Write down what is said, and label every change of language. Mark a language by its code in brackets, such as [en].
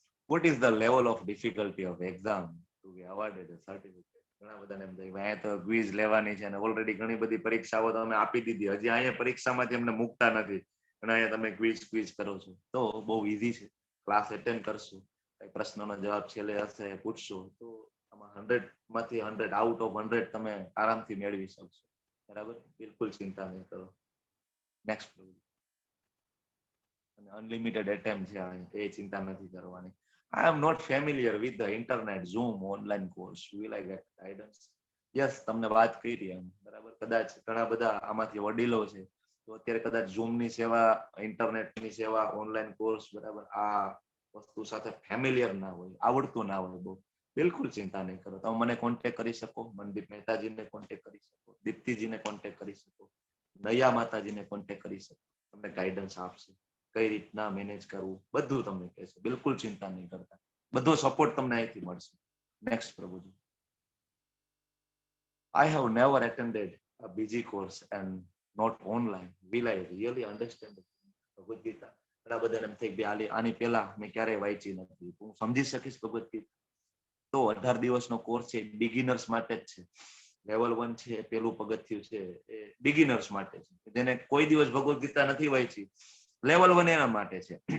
[en] What is the level of difficulty of exam to be awarded a certificate? [gu] ઘણા બધાને એમ થાય અહીંયા તો ક્વિઝ લેવાની છે અને ઓલરેડી ઘણી બધી પરીક્ષાઓ તમે આપી દીધી, હજી અહીંયા પરીક્ષામાંથી એમને મૂકતા નથી અને અહીંયા તમે ક્વિઝ કરો છો. તો બહુ ઈઝી છે. ક્લાસ એટેન્ડ કરશો, પ્રશ્નોનો જવાબ છેલ્લે હશે પૂછશો તો આમાં 100માંથી 100 આઉટ ઓફ 100 તમે આરામથી મેળવી શકશો. બરાબર. બિલકુલ ચિંતા નહીં કરો. નેક્સ્ટ. અનલિમિટેડ એટેમ્પ છે, એ ચિંતા નથી કરવાની. [en] I am not familiar with the internet, Zoom, online course. Will I get guidance? Yes, [gu] તમને વાત કરી એમ. બરાબર. કદાચ ઘણા બધા આમાંથી વડીલો છે તો અત્યારે કદાચ Zoom ની સેવા, ઇન્ટરનેટની સેવા, ઓનલાઈન કોર્સ, બરાબર, આ વસ્તુ સાથે ફેમિલિયર ના હોય, આવડતું ના હોય બહુ. બિલકુલ ચિંતા નહીં કરો. તમે મને કોન્ટેક્ટ કરી શકો, મનદીપ મહેતાજીને કોન્ટેક્ટ કરી શકો, દીપ્તિજીને કોન્ટેક્ટ કરી શકો, નયા માતાજીને કોન્ટેક્ટ કરી શકો. તમને ગાઈડન્સ આપશે, કઈ રીતના મેનેજ કરવું, બધું તમને કહેશે. બિલકુલ ચિંતા નહીં કરતા, બધો સપોર્ટ તમને અહીંથી મળશે. નેક્સ્ટ પ્રભુજી. [en] I have never attended a BG course and not online. Will I really understand Bhagavad Gita? [gu] ઘણા બધાને એમ થાય કે આની પહેલા મેં ક્યારેય વાંચી નથી, હું સમજી શકીશ ભગવદ ગીતા? તો 18 દિવસનો કોર્સ છે, બિગિનર્સ માટે જ છે. લેવલ 1 છે, પેલું પગથિયું છે, એ બિગિનર્સ માટે છે. જેને કોઈ દિવસ ભગવદ ગીતા નથી વાંચી, લેવલ 1 એના માટે છે.